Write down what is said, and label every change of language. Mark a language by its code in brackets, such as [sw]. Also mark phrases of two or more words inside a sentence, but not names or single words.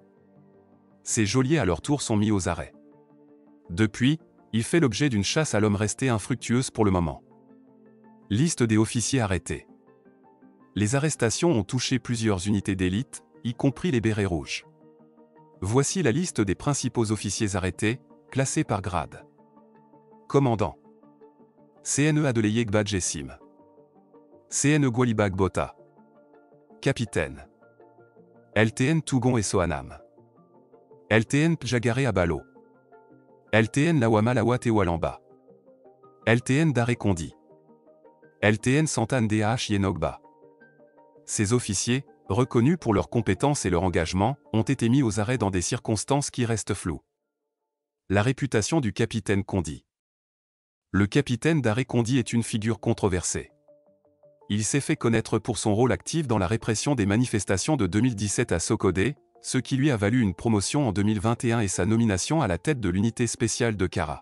[fr] Ses geôliers à leur tour sont mis aux arrêts. Depuis, il fait l'objet d'une chasse à l'homme restée infructueuse pour le moment. Liste des officiers arrêtés. Les arrestations ont touché plusieurs unités d'élite, y compris les Bérets Rouges. Voici la liste des principaux officiers arrêtés, classés par grade. Commandant. CNE Adeleye Gbadjessim. CNE Gwalibag Bota. Capitaine. LTN Tougon et Soanam. LTN Pjagare Abalo. LTN Lawama Lawat et Walamba. LTN Daré Kondi. LTN Santane DH Yenogba. Ces officiers, reconnus pour leurs compétences et leur engagement, ont été mis aux arrêts dans des circonstances qui restent floues. La réputation du capitaine Kondi. Le capitaine Daré Kondi est une figure controversée. Il s'est fait connaître pour son rôle actif dans la répression des manifestations de 2017 à Sokodé, ce qui lui a valu une promotion en 2021 et sa nomination à la tête de l'unité spéciale de Kara.